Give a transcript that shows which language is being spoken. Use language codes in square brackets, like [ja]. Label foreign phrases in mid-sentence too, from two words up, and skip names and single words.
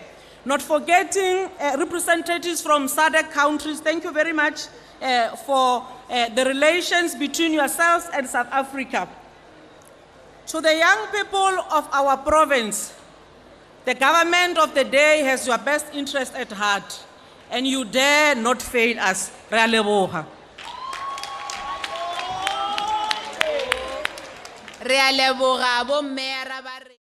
[en] Not forgetting representatives from SADC countries, thank you very much for the relations between yourselves and South Africa. To the young people of our province, the government of the day has your best interest at heart, and you dare not fail us. [tn] Re a leboga. Re a leboga, bo mme ra ba